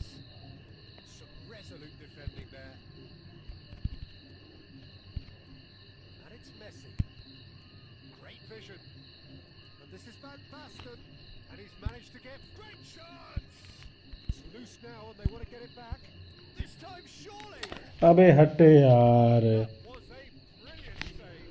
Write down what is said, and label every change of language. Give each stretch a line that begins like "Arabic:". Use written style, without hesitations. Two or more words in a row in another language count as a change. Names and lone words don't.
English: Some resolute defending there. And it's Messi. Great vision. And this is Van Basten. And he's managed to get great chance. It's loose now and they want to get it back. This time surely.
Hindi: अबे हटे यार
English: Was a brilliant save.